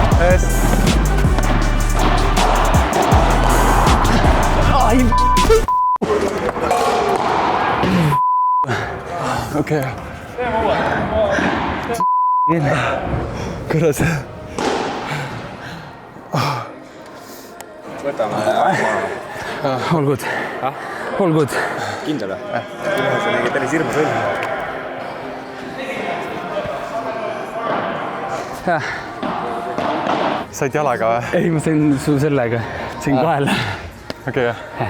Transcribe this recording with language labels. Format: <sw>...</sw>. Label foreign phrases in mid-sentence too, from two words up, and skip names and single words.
<et>eest. Okei. Kuidas?</et> <en>All good. All good.</en> <et>Kindel või? See nägi päris hirmus välja. Said jalaga või? Ei, ma sain su sellega. Sain kahele. Okei, jah.</et>